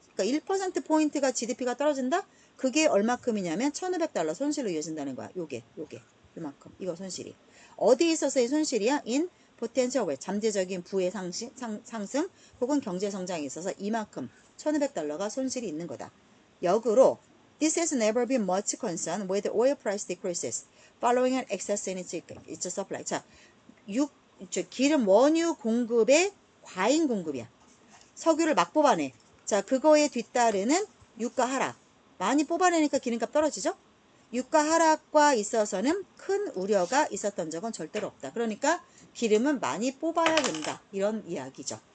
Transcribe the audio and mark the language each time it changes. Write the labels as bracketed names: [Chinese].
[Korean] 그러니까 1%포인트가 GDP가 떨어진다? 그게 얼마큼이냐면 1,500달러 손실로 이어진다는 거야. 요게 이만큼. 이거 손실이. 어디에 있어서의 손실이야? [English] in potential way. [Korean] 잠재적인 부의 상승 혹은 경제 성장에 있어서 이만큼 1,500달러가 손실이 있는 거다. 역으로 [English] this has never been much concern with oil price decreases following an excess in its supply. [Korean] 자, 기름 원유 공급의 과잉 공급이야. 석유를 막 뽑아내. 자, 그거에 뒤따르는 유가 하락. 많이 뽑아내니까 기름값 떨어지죠? 유가 하락과 있어서는 큰 우려가 있었던 적은 절대로 없다. 그러니까 기름은 많이 뽑아야 된다. 이런 이야기죠.